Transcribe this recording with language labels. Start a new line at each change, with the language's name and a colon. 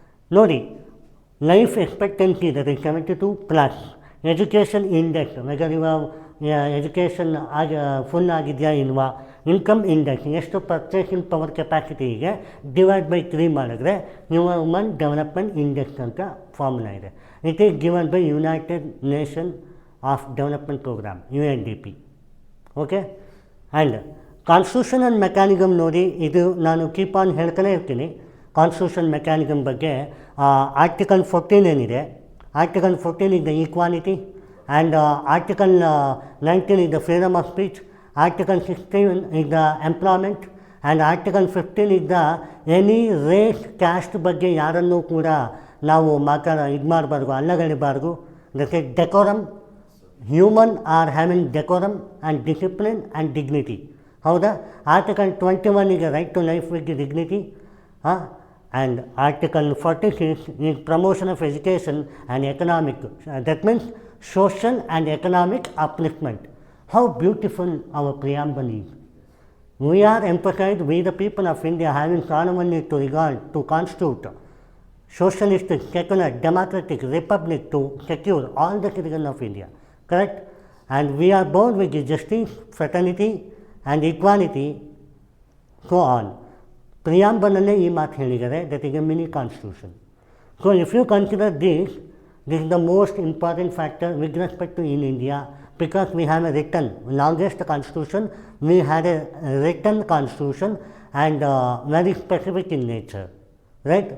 Kannada: ನೋಡಿ, life expectancy ಇದೆ 72 plus education index, weather ಇವಾಗ ಎಜುಕೇಷನ್ ಫುಲ್ ಆಗಿದೆಯಾ ಇಲ್ವಾ, ಇನ್ಕಮ್ ಇಂಡೆಕ್ಸ್ ಎಷ್ಟು ಪರ್ಚೇಸಿಂಗ್ ಪವರ್ ಕೆಪಾಸಿಟಿ ಇದೆ ಡಿವೈಡ್ ಬೈ 3 ಮಾಡಿದ್ರೆ ಹ್ಯೂಮನ್ ಡೆವಲಪ್ಮೆಂಟ್ ಇಂಡೆಕ್ಸ್ ಅಂತ ಫಾರ್ಮುಲಾ ಇದೆ.
English: It is given by United Nation of Development Programme UNDP.
Kannada: Okay, and constitutional mechanism ನೋಡಿ, ಇದು ನಾನು ಕೀಪ್ ಆನ್ ಹೇಳ್ತಾನೆ ಇರ್ತೀನಿ ಕಾನ್ಸ್ಟಿಟ್ಯೂಷನ್ ಮೆಕ್ಯಾನಿಸಮ್ ಬಗ್ಗೆ. ಆರ್ಟಿಕಲ್ 14 ಏನಿದೆ, article 14
English: is the equality, and article 19 is the freedom of speech, article 16 is the employment, and article 15 is the any race caste
Kannada: ಬಗ್ಗೆ ಯಾರನ್ನೂ ಕೂಡ ನಾವು ಇದು ಮಾಡಬಾರ್ದು, ಅಲ್ಲಗಳಿಬಾರ್ದು.
English: That is decorum. Human are having decorum and discipline and dignity.
Kannada: ಹೌದಾ?
English: Article 21 is right to life with dignity. And article 46 is promotion of education and economic, that means social and economic upliftment. How beautiful our preamble is. We are emphasized, we the people of India having solemnly to regard, to constitute socialistic, secular, democratic republic to secure all the citizens of India. Correct? And we are born with justice, fraternity and equality, so on.
Kannada: ಪ್ರಿಯಾಂಬಲಲ್ಲೇ ಈ ಮಾತು ಹೇಳಿದ್ದಾರೆ,
English: That is a mini constitution. So if you consider this is the most important factor with respect to in India, because we have a written longest constitution, we had a written constitution and very specific in nature. Right?